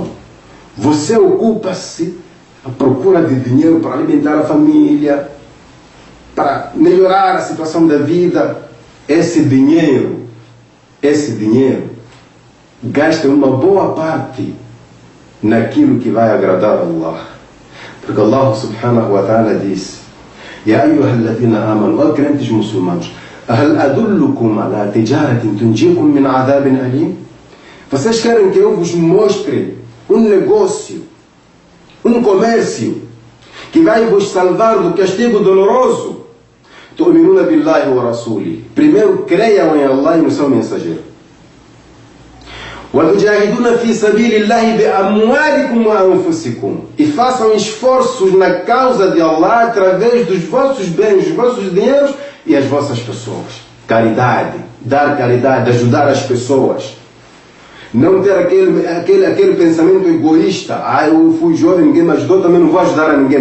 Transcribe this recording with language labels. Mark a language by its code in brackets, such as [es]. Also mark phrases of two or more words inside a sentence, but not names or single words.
[pt] Você ocupa-se à procura de dinheiro para alimentar a família, para melhorar a situação da vida. Esse dinheiro, gasta uma boa parte naquilo que vai agradar a Allah. [ar] Porque الله سبحانه وتعالى disse: يا أيها الذين آمنوا, [pt] ó crentes muçulmanos, [ar] هل أدلكم على تجارة تنجيكم من عذاب أليم? [pt] Vocês querem que eu vos mostre um negócio, um comércio que vai vos salvar do castigo doloroso? [ar] تؤمنون بالله ورسوله. [pt] Primeiro creiam em Allah e no seu mensageiro. [ar] وَتُجَاهِدُونَ فِي سَبِيلِ اللَّهِ بِأَمْوَالِكُمْ وَأَنفُسِكُمْ. [pt] E façam esforços na causa de Allah através dos vossos bens, dos vossos dinheiros e as vossas pessoas. Caridade, dar caridade, ajudar as pessoas. Não ter aquele pensamento egoísta: eu fui jovem, ninguém me ajudou, também não vou ajudar a ninguém.